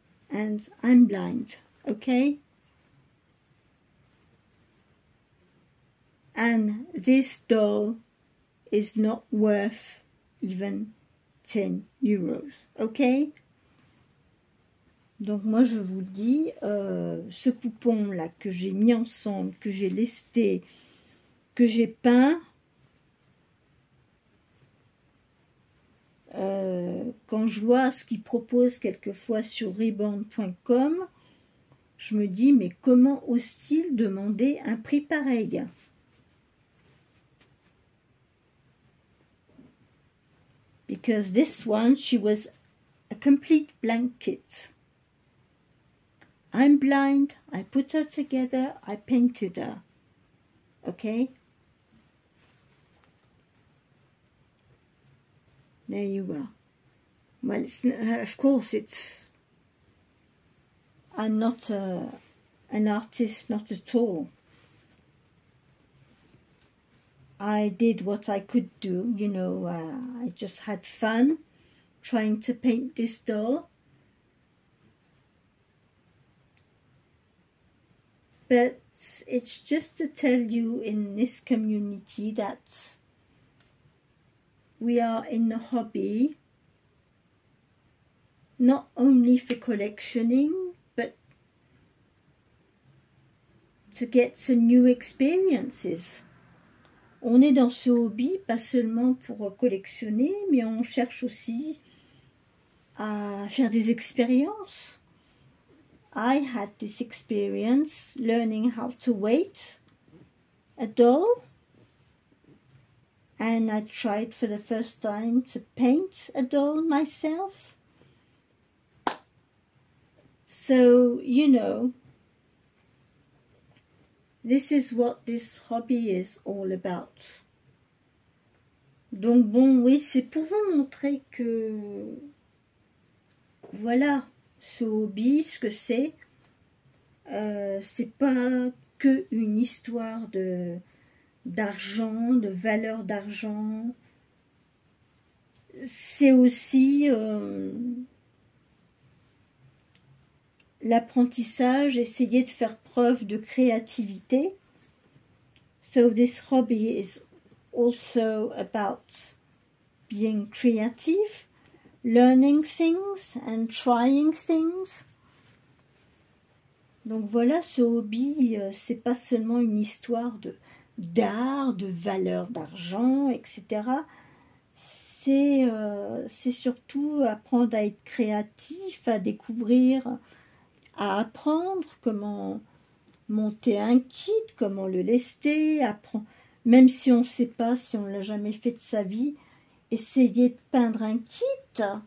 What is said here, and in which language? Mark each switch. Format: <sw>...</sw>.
<en>And I'm blind, okay? And this doll is not worth even 10 euros, ok?</en> <fr>Donc moi je vous le dis, ce poupon là que j'ai mis ensemble, que j'ai lesté, que j'ai peint, quand je vois ce qu'ils proposent quelquefois sur reborn.com, je me dis mais comment ose-t-il demander un prix pareil?</fr> <en>Because this one, she was a complete blank kit. I'm blind, I put her together, I painted her, okay? There you are. Well, of course, I'm not an artist, not at all. I did what I could do, you know, I just had fun trying to paint this doll. But it's just to tell you in this community that we are in the hobby not only for collectioning, but to get some new experiences.</en> <fr>On est dans ce hobby pas seulement pour collectionner, mais on cherche aussi à faire des expériences.</fr> <en>I had this experience learning how to weight a doll, and I tried for the first time to paint a doll myself. So, you know, this is what this hobby is all about.</en> <fr>Donc bon, oui, c'est pour vous montrer que, voilà, ce hobby, ce que c'est. c'est pas que une histoire d'argent, de valeur d'argent. C'est aussi l'apprentissage, essayer de faire preuve de créativité.</fr> <en>So this hobby is also about being creative, learning things and trying things.</en> <fr>Donc voilà, ce hobby, c'est pas seulement une histoire d'art, de valeur d'argent, etc. C'est surtout apprendre à être créatif, à découvrir, à apprendre comment monter un kit, comment le lester, apprendre, même si on ne sait pas, si on ne l'a jamais fait de sa vie, essayer de peindre un kit.</fr>